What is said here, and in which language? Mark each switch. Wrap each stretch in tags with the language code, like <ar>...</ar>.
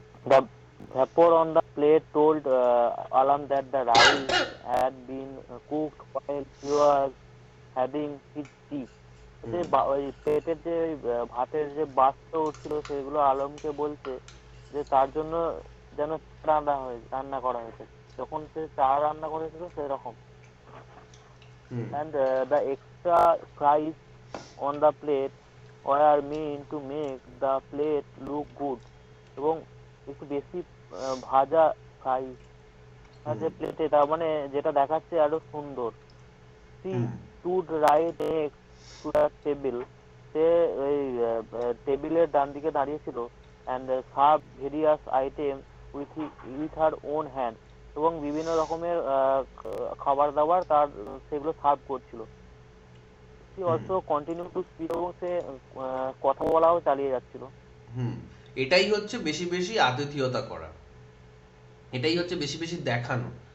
<en>The vapor on the plate told Alam that the rice had been cooked while he was having his tea.</en> <bn>যে ওই প্লেটের যে ভাতের যে বাষ্প উঠছিল, সেগুলো আলমকে বলছে যে তার জন্য যেন রান্না করা হয়েছে, যখন সে চা রান্না করেছিল সেরকম।</bn> <en>And the extra fries on the plate were meant to make the plate look good</en> <bn>এবং একটু বেশি ভাজা ফ্রাই আছে প্লেটে, তার মানে যেটা দেখাচ্ছে আরো সুন্দর।</bn> <en>She stood right next to the table.</en> <bn>সে ওই টেবিলের ডান দিকে দাঁড়িয়ে ছিল</bn> <en>and served various items with her own hand.</en> <bn>এবং বিভিন্ন রকমের খাবার দাবার তার সেগুলো সার্ভ করছিল।</bn> <en>She also continued to speak</en> <bn>এবং সে কথা বলাও চালিয়ে যাচ্ছিল। এটাই হচ্ছে বেশি বেশি আতিথেয়তা করা, এটাই হচ্ছে বেশি বেশি দেখানো।</bn>